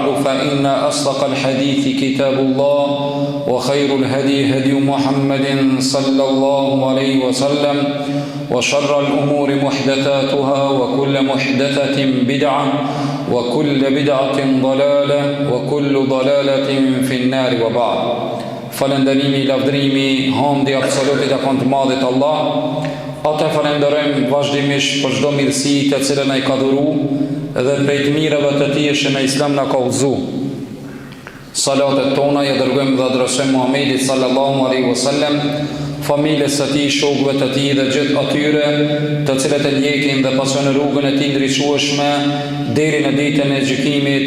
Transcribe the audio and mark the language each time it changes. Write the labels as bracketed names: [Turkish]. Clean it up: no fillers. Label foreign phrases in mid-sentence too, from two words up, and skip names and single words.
[Arabic] فإن أصدق الحديث كتاب الله وخير الهدي هدي محمد صلى الله عليه وسلم وشر الأمور محدثاتها وكل محدثة بدعة وكل بدعة ضلالة وكل ضلالة في النار وبعد فلندرimi, [Albanian] lavdrimi, hamdi absolutit e kanë të madhit Allah. Ata falenderojmë vazhdimisht për çdo mirësi të cilën ai ka dhuru dhe prej të mirave të tij që në Islam na ka udhëzu. Salatet tona ja dërgojmë dhe adresojmë Muhamedit [Arabic] صلى الله عليه وسلم, [Albanian] familjes së tij, shokëve të tij dhe gjithë atyre të cilët e ndjekin dhe pasojnë rrugën e tij ndriçueshme deri në ditën e gjykimit.